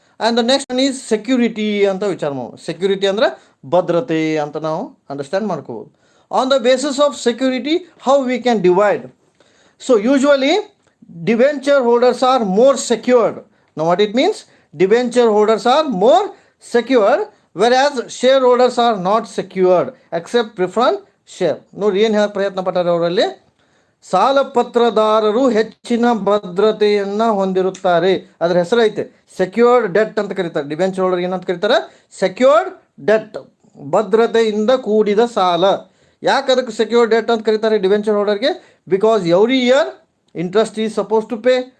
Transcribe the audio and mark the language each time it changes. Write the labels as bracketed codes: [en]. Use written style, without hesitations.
[en] and the next one is security [kn] ಅಂತ ವಿಚಾರ ಮಾಡೋದು. ಸೆಕ್ಯೂರಿಟಿ ಅಂದರೆ ಭದ್ರತೆ ಅಂತ ನಾವು ಅಂಡರ್ಸ್ಟ್ಯಾಂಡ್ ಮಾಡ್ಕೋಬೋದು. [en] On the basis of security how we can divide? So usually debenture holders are more secured. Now what it means? Debenture holders are more secured, whereas shareholders are not secured except preference share. [kn] ನೋಡಿ ಏನು ಹೇಳಕ್ಕೆ ಪ್ರಯತ್ನ ಪಟ್ಟಾರೆ ಅವರಲ್ಲಿ? ಸಾಲಪತ್ರದಾರರು ಹೆಚ್ಚಿನ ಭದ್ರತೆಯನ್ನು ಹೊಂದಿರುತ್ತಾರೆ. ಅದರ ಹೆಸರೈತೆ secured debt ಅಂತ ಕರೀತಾರೆ. ಡಿಬೆಂಚರ್ ಹೋಲ್ಡರ್ ಏನಂತ ಕರೀತಾರೆ? ಸೆಕ್ಯೂರ್ಡ್ ಡೆಟ್, ಭದ್ರತೆಯಿಂದ ಕೂಡಿದ ಸಾಲ. ಯಾಕೆ ಅದಕ್ಕೆ ಸೆಕ್ಯೂರ್ಡ್ ಡೆಟ್ ಅಂತ ಕರೀತಾರೆ debenture ಹೋಲ್ಡರ್ಗೆ? [en] Because every year interest is suppose to pay.